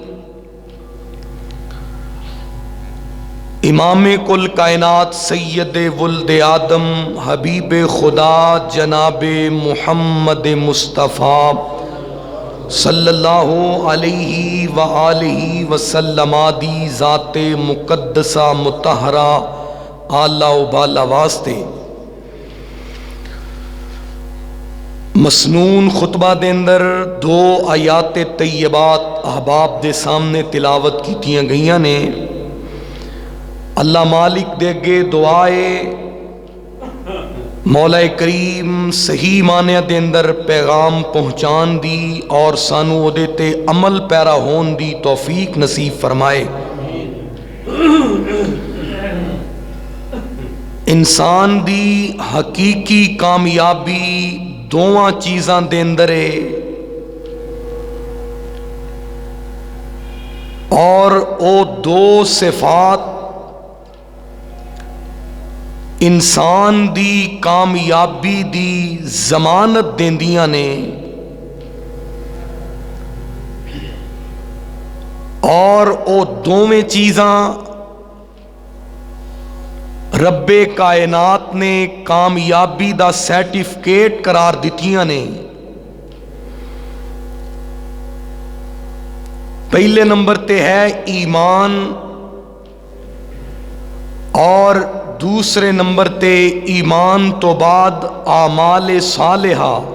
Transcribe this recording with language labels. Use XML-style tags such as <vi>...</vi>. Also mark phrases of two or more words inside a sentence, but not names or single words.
<pa>امام کل کائنات، سید ولد آدم، حبیب خدا جناب محمد مصطفیٰ</pa> <ar>صلی اللہ علیہ وآلہ وسلم</ar> <pa>دی ذات مقدسہ مطہرہ اعلیٰ و بالا واسطے مسنون خطبہ دے اندر دو آیات طیبات احباب دے سامنے تلاوت کیتیاں گئیاں نے. اللہ مالک دے اگے دعائے مولا کریم صحیح معنی دے اندر پیغام پہنچان دی اور سانو او دے تے عمل پیرا ہون دی توفیق نصیب فرمائے. انسان دی حقیقی کامیابی دوواں چیزاں دے اندر ہے، اور او دو صفات انسان دی کامیابی دی ضمانت دیندیاں نے، اور او دوویں چیزاں رب کائنات نے کامیابی دا سرٹیفکیٹ قرار دتیاں نے. پہلے نمبر تے ہے ایمان، اور دوسرے نمبر تے ایمان تو بعد اعمال صالحہ.</pa>